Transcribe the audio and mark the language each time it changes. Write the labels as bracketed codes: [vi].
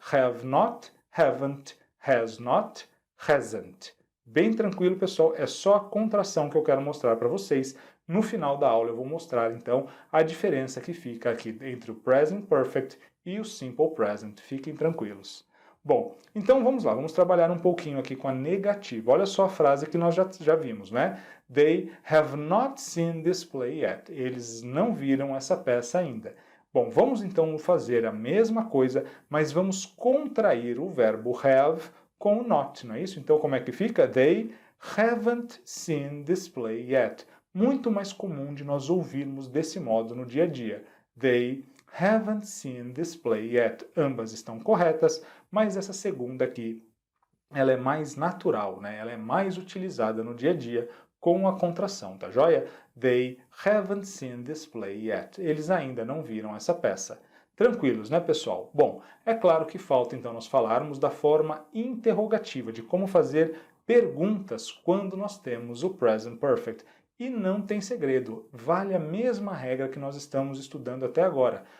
[en] Have not, haven't, has not, hasn't. [pt] Bem tranquilo, pessoal, é só a contração que eu quero mostrar para vocês. No final da aula eu vou mostrar, então, a diferença que fica aqui entre o present perfect e o simple present. Fiquem tranquilos. Bom, então vamos lá, vamos trabalhar um pouquinho aqui com a negativa. Olha só a frase que nós já vimos, né? [en] They have not seen this play yet. [pt] Eles não viram essa peça ainda. Bom, vamos então fazer a mesma coisa, mas vamos contrair o verbo have com o not, não é isso? Então como é que fica? [en] They haven't seen this play yet. [pt] Muito mais comum de nós ouvirmos desse modo no dia a dia. [en] They haven't seen this play yet. [pt] Ambas estão corretas, mas essa segunda aqui, ela é mais natural, né? Ela é mais utilizada no dia a dia com a contração, tá joia? [en] They haven't seen this play yet. [pt] Eles ainda não viram essa peça. Tranquilos, né, pessoal? Bom, é claro que falta então nós falarmos da forma interrogativa, de como fazer perguntas quando nós temos o present perfect. E não tem segredo, vale a mesma regra que nós estamos estudando até agora.